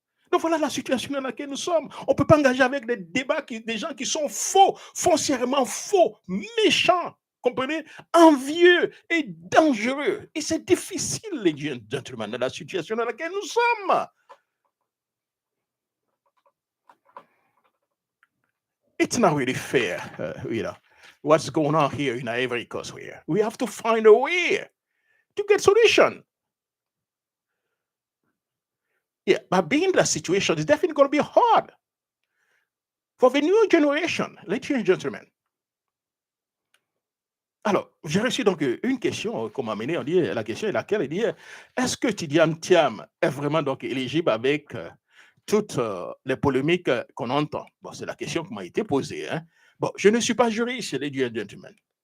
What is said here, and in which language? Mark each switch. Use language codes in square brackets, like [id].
[fr] Donc voilà la situation dans laquelle nous sommes. On ne peut pas engager avec des débats, des gens qui sont faux, foncièrement faux, méchants, comprenez, envieux et dangereux. Et c'est difficile, les gentlemen, dans la situation dans laquelle nous sommes. [en] It's not really fair, what's going on here in Ivory Coast here. We have to find a way to get solution. Yeah, but being in that situation is definitely going to be hard for the new generation, ladies and gentlemen. [fr] Alors, j'ai reçu donc une question qu'on m'a amenée. On dit, la question est laquelle? Elle dit, est-ce que Tidiane Thiam est vraiment donc éligible avec toutes les polémiques qu'on entend? Bon, c'est la question qui m'a été posée. Hein. Bon, je ne suis pas juriste, [en] ladies and gentlemen.